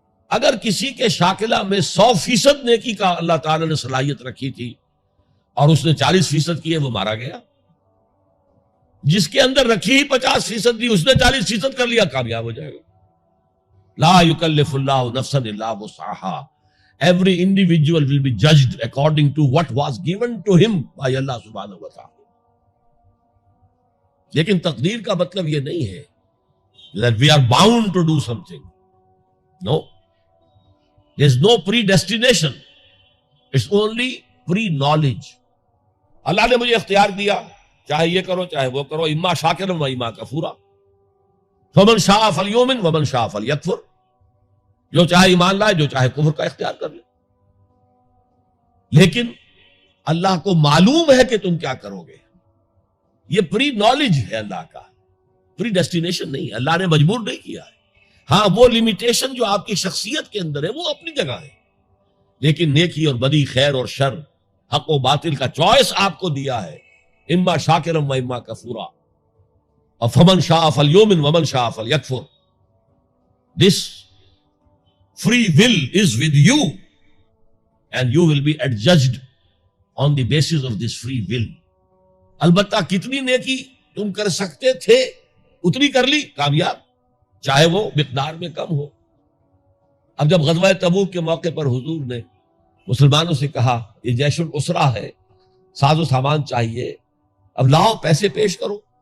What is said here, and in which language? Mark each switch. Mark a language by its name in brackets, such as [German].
[Urdu] اگر کسی کے شاکلہ میں 100% نیکی کا اللہ تعالی نے صلاحیت رکھی تھی اور اس نے 40% کی ہے، وہ مارا گیا. جس کے اندر رکھی ہی 50% تھی، اس نے 40% کر لیا، کامیاب ہو جائے گا. [Arabic] لا یکلف اللہ نفسا الا وسعها. [English] Every individual will be judged according to what was given to him by Allah subhanahu wa ta'ala. [Urdu] لیکن تقدیر کا مطلب یہ نہیں ہے [English] that we are bound to do something. No. There is no predestination. It's only pre-knowledge. [Urdu] اللہ نے مجھے اختیار دیا، چاہے یہ کرو چاہے وہ کرو، [Arabic] اما شاکرا و اما کفورا. فمن شاء فلیؤمن ومن شاء فلیکفر. [Urdu] جو چاہے ایمان لائے، جو چاہے کفر کا اختیار کر لے. لیکن اللہ کو معلوم ہے کہ تم کیا کرو گے. یہ پری نالج ہے اللہ کا، پری ڈیسٹینیشن نہیں. اللہ نے مجبور نہیں کیا ہے. ہاں وہ لمیٹیشن جو آپ کی شخصیت کے اندر ہے وہ اپنی جگہ ہے، لیکن نیکی اور بدی، خیر اور شر، حق و باطل کا چوائس آپ کو دیا ہے. [Arabic] اما شاکرا و اما کفورا. اور فمن شاء فلیؤمن ومن شاء فلیکفر. [English] This free will is with you and you will be adjudged on the basis of this free will. [Urdu] البتہ کتنی نیکی تم کر سکتے تھے اتنی کر لی، کامیاب، چاہے وہ مقدار میں کم ہو. اب جب غزوہ تبوک کے موقع پر حضور نے مسلمانوں سے کہا یہ جیش الاسرہ ہے، ساز و سامان چاہیے، اب لاؤ پیسے پیش کرو.